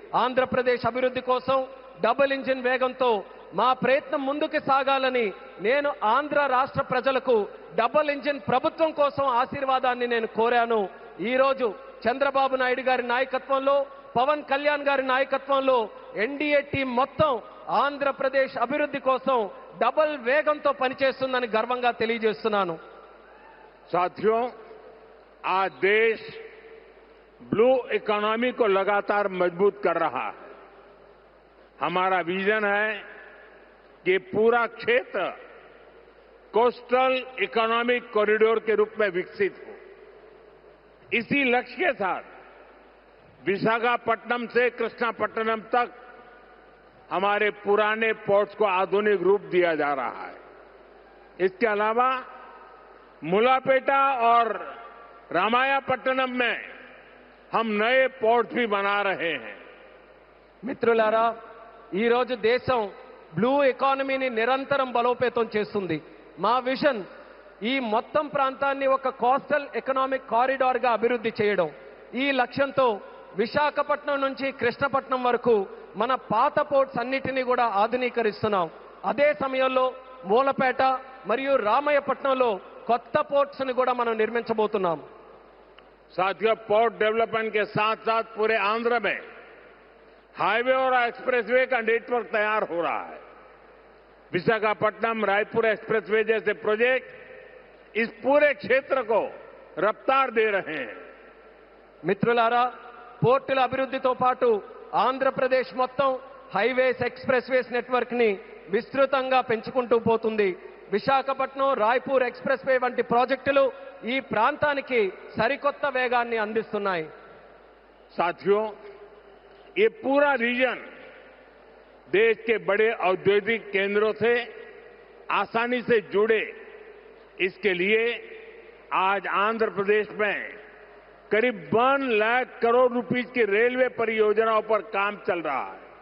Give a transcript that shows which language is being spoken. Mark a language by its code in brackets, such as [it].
[te] ఆంధ్రప్రదేశ్ అభివృద్ధి కోసం double engine వేగంతో మా ప్రయత్నం ముందుకు సాగాలని నేను ఆంధ్ర రాష్ట్ర ప్రజలకు డబుల్ ఇంజిన్ ప్రభుత్వం కోసం ఆశీర్వాదాన్ని నేను కోరాను. ఈ రోజు చంద్రబాబు నాయుడు గారి నాయకత్వంలో, పవన్ కళ్యాణ్ గారి నాయకత్వంలో ఎన్డీఏ టీం మొత్తం ఆంధ్రప్రదేశ్ అభివృద్ధి కోసం డబుల్ వేగంతో పనిచేస్తుందని గర్వంగా తెలియజేస్తున్నాను. [hi] साथियों, आज देश ब्लू इकोनॉमी को लगातार मजबूत कर रहा है. हमारा विजन है कि पूरा क्षेत्र कोस्टल इकोनॉमिक कॉरिडोर के रूप में विकसित हो. इसी लक्ष्य के साथ विशाखापट्टनम से कृष्णापट्टनम तक हमारे पुराने पोर्ट्स को आधुनिक रूप दिया जा रहा है. इसके अलावा मुलापेटा और रामायापट्टनम में हम नए पोर्ट भी बना रहे हैं. [te] మిత్రులారా, ఈ రోజు దేశం బ్లూ ఎకానమీని నిరంతరం బలోపేతం చేస్తుంది. మా విజన్ ఈ మొత్తం ప్రాంతాన్ని ఒక కోస్టల్ ఎకనామిక్ కారిడార్ గా అభివృద్ధి చేయడం. ఈ లక్ష్యంతో విశాఖపట్నం నుంచి కృష్ణపట్నం వరకు మన పాత పోర్ట్స్ అన్నిటినీ కూడా ఆధునీకరిస్తున్నాం. అదే సమయంలో మూలపేట మరియు రామయ్యపట్నంలో కొత్త పోర్ట్స్ ని కూడా మనం నిర్మించబోతున్నాం. [hi] साथियों, पोर्ट डेवलपमेंट के साथ साथ पूरे आंध्र में हाईवे और एक्सप्रेसवे का नेटवर्क तैयार हो रहा है. विशाखापट्टनम रायपुर एक्सप्रेसवे जैसे प्रोजेक्ट इस पूरे क्षेत्र को रफ्तार दे रहे हैं. [te] మిత్రులారా, పోర్టుల అభివృద్ధితో పాటు ఆంధ్రప్రదేశ్ మొత్తం హైవేస్, ఎక్స్ప్రెస్వేస్ నెట్వర్క్ ని విస్తృతంగా పెంచుకుంటూ పోతుంది. విశాఖపట్నం రాయ్పూర్ ఎక్స్ప్రెస్ వే వంటి ప్రాజెక్టులు ఈ ప్రాంతానికి సరికొత్త వేగాన్ని అందిస్తున్నాయి. [hi] साथियों, ये पूरा रीजन देश के बड़े औद्योगिक केंद्रों से आसानी से जुड़े, इसके लिए आज आंध्र प्रदेश में करीब 1 लाख करोड़ रुपीस की रेलवे परियोजनाओं पर काम चल रहा है.